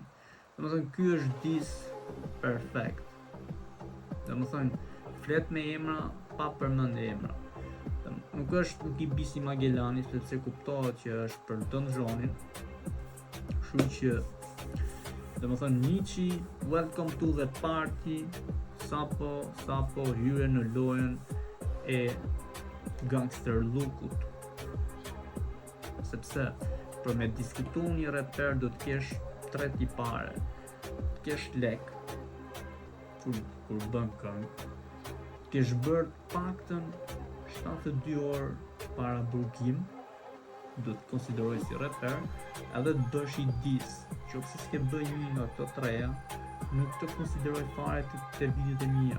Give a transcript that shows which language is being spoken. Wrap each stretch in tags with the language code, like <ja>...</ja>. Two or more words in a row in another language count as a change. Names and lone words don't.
<sq>Domethënë ky është diss perfekt. Domethënë flet me emra pa përmend emra. Nuk i bisi Magellanit, sepse kuptohet që është për Don Xhonin. Kështu që domethënë Nietzsche,</sq> <en>welcome to the party,</en> <sq>sapo hyre në lojën e</sq> <en>gangster lookut.</en> <sq>Sepse për me diskutu një reper do të kesh 3 tipare. Të kesh lek kur bën këngë, të kesh bërë paktën 72 orë para burgim, do të konsideroj si reper, edhe të bësh i diss, qofse s'ke bëj një nga këto treja, nuk të konsideroj fare të videot e mia.</sq>